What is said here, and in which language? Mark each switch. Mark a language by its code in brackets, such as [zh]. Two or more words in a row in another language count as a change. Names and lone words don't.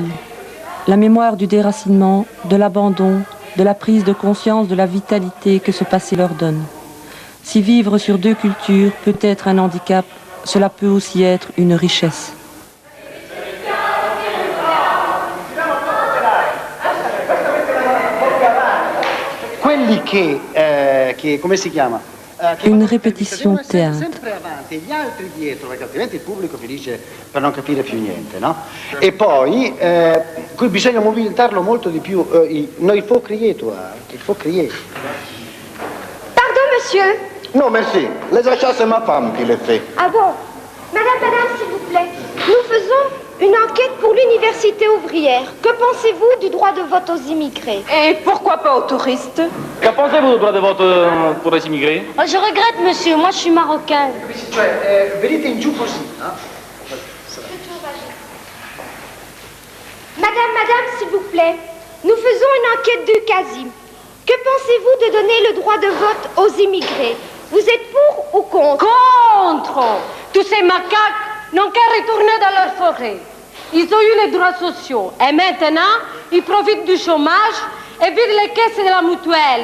[fr] La mémoire du déracinement, de l'abandon, de la prise de conscience de la vitalité que ce passé leur donne. Si vivre sur deux cultures peut être un handicap, cela peut aussi être une richesse. [it] Quelli che come si chiama? [fr] Une répétition théâtre. [it] Sempre avanti e gli altri dietro, perché altrimenti il pubblico finisce per non capire più niente, no? E poi qui bisogna mobilitarlo molto di più. [fr] Il faut crier, toi. Il faut crier. Pardon, monsieur. Non, merci. Les achats, c'est ma femme qui les fait. Ah bon? Madame, s'il vous plaît. Nous faisons une enquête pour l'université ouvrière. Que pensez-vous du droit de vote aux immigrés? Et pourquoi pas aux touristes? Que pensez-vous du droit de vote pour les immigrés? Oh, je regrette, monsieur. Moi, je suis marocaine. [it] Cioè, venite in giù così, no? [fr] Madame, s'il vous plaît, nous faisons une enquête du CASI. Que pensez-vous de donner le droit de vote aux immigrés? Vous êtes pour ou contre? Contre! Tous ces macaques n'ont qu'à retourner dans leur forêt. Ils ont eu les droits sociaux et maintenant, ils profitent du chômage et vident les caisses de la mutuelle.